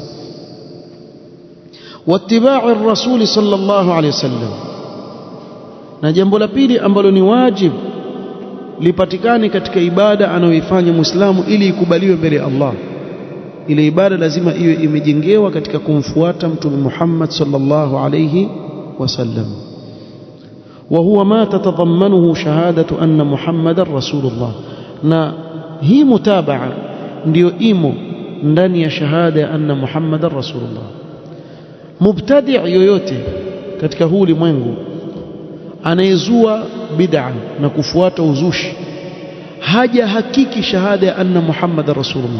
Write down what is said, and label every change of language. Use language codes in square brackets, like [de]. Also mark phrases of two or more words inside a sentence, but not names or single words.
[ar] واتباع الرسول صلى الله عليه وسلم, [sw] na jambo la pili ambalo ni wajib lipatikane katika ibada anayoifanya Muislamu ili ikubaliwe mbele ya Allah, ile ibada lazima iwe imejengewa katika kumfuata Mtume Muhammad [ar] صلى الله عليه وسلم. وهو ما تتضمنه شهادة أن محمد رسول الله. [sw] na hii mutabaa ndio imo ndani ya shahada ya [ar] أن محمدا رسول الله. [sw] Mubtadi' yoyote katika huu ulimwengu anayezua bid'a na kufuata uzushi haja hakiki shahada ya [ar] أن محمدا رسول الله.